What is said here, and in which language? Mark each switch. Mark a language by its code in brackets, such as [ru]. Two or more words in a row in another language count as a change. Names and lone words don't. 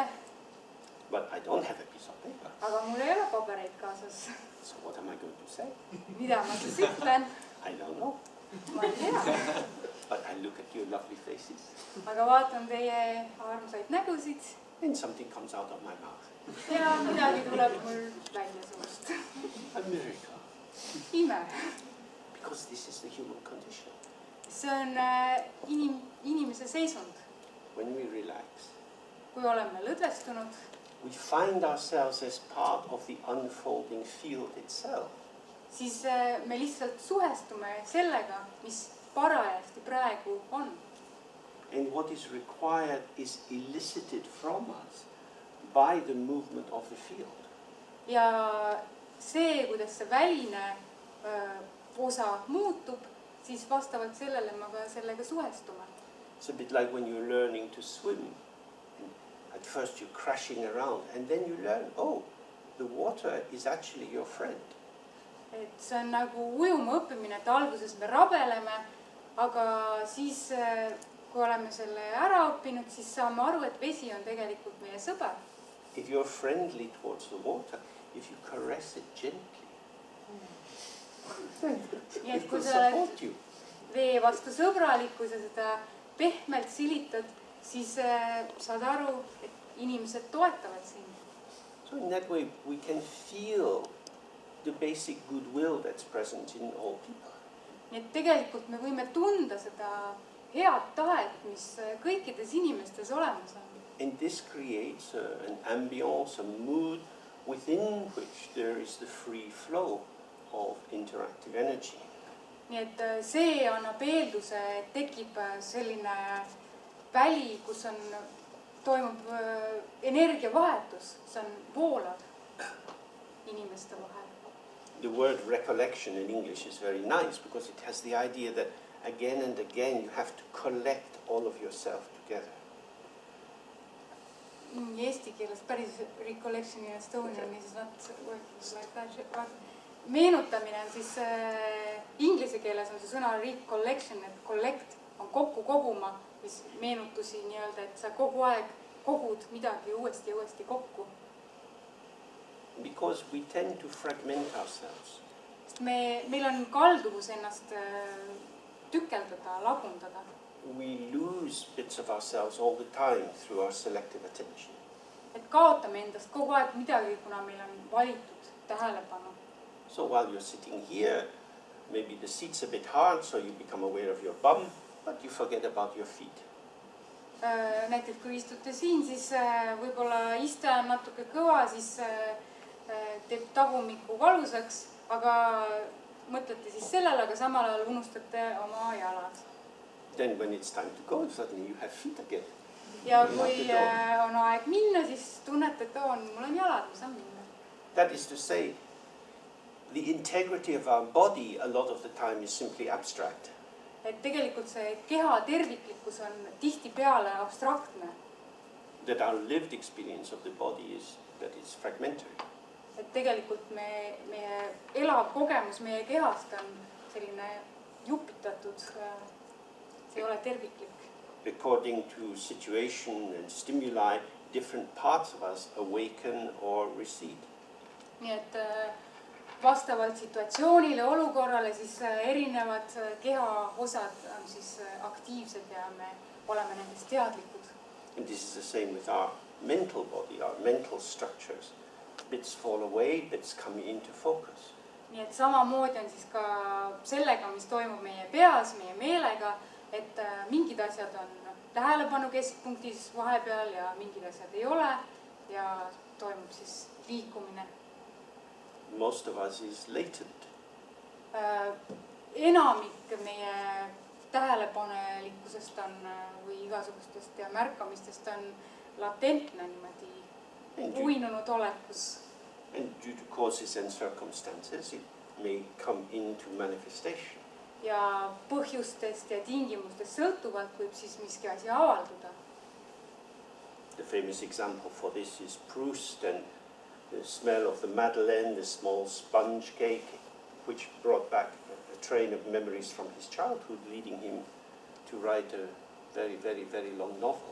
[en] But I don't have a piece of paper. [et] Aga mul ei ole pabereid kaasas. [en] So what am I going to say? [et] Mida ma siis ütlen? [en] I don't know. [et] Ma ei tea. [en] But I look at your lovely faces. [et] Aga vaatan teie armsaid nägusid. [en] And something comes out of my mouth. [et] Ja midagi tuleb mul välja suust. [en] A miracle. [et] Ime. [en] Because this is the human condition. [et] See on inimese seisund. [en] When we relax, [et] Kui oleme lõdvestunud, [en] we find ourselves as part of the unfolding field itself. [et] siis me lihtsalt suhestume sellega, mis parajasti praegu on. [en] And what is required is elicited from us by the movement of the field. [et] Ja see, kuidas see väline osa muutub, siis vastavalt sellele me ka sellega suhestume. [en] It's a bit like when you're learning to swim. At first you're crashing around and then you learn, oh, the water is actually your friend. [et] Et see on nagu ujuma õppimine, et alguses me rabeleme, aga siis, kui oleme selle ära õppinud, siis saame aru, et vesi on tegelikult meie sõber. [en] If you're friendly towards the water, if you caress it gently, [et] Nii et [en] it [et] kui [en] will [et] sa oled [en] support you. [et] vee vastu sõbralik, kui sa seda pehmelt silitad, siis saad aru, et inimesed toetavad sind. [en] So in that way we can feel the basic goodwill that's present in all people. [et] Nii et tegelikult me võime tunda seda head tahet, mis kõikides inimestes olemas on. [en] And this creates an ambience, a mood within which there is the free flow of interactive energy. [et] Nii et see annab eelduse, et tekib selline väli, kus toimub energiavahetus, see on voolav inimeste vahel. [en] The word recollection in English is very nice because it has the idea that again and again you have to collect all of yourself together. [et] Eesti keeles päris [en] recollection in Estonian is not like that. [et] Meenutamine on siis, inglise keeles on see sõna recollection, et collect on kokku koguma, mis meenutusi nii-öelda, et sa kogu aeg kogud midagi uuesti kokku. [en] Because we tend to fragment ourselves. [et] Meil on kalduvus ennast tükeldada, lagundada. [en] We lose bits of ourselves all the time through our selective attention. [et] Et kaotame endast kogu aeg midagi, kuna meil on valitud tähelepanu. [en] So while you're sitting here, maybe the seat's a bit hard, so you become aware of your bum, but you forget about your feet. [et] Näiteks kui istute siin, siis võib-olla iste on natuke kõva, siis teeb tagumiku valusaks, aga mõtlete siis sellele, aga samal ajal unustate oma jalad. [en] Then when it's time to go, suddenly you have feet again. [et] Ja kui on aeg minna, siis tunnete, et mul on jalad, ma saan minna. [en] That is to say, the integrity of our body a lot of the time is simply abstract. [et] Et tegelikult see keha terviklikkus on tihti peale abstraktne. [en] That our lived experience of the body is that it's fragmentary. [et] Et tegelikult meie elav kogemus meie kehast on selline jupitatud, see ei ole terviklik. [en] According to situation and stimuli, different parts of us awaken or recede. [et] Nii et vastavalt situatsioonile, olukorrale, siis erinevad keha osad on siis aktiivsed ja me oleme nendest teadlikud. [en] And this is the same with our mental body, our mental structures. Bits fall away, bits come into focus. [et] Nii et samamoodi on siis ka sellega, mis toimub meie peas, meie meelega, et mingid asjad on tähelepanu keskpunktis vahepeal ja mingid asjad ei ole ja toimub siis liikumine. [en] Most of us is latent. [et] Enamik meie tähelepanelikkusest on või igasugustest ja märkamistest on latentne niimoodi uinunud olekus. [en] And due to causes and circumstances, it may come into manifestation. [et] Ja põhjustest ja tingimustest sõltuvalt võib siis miski asi avalduda. [en] The famous example for this is Proust and the smell of the Madeleine, the small sponge cake, which brought back a train of memories from his childhood, leading him to write a very, very, very long novel.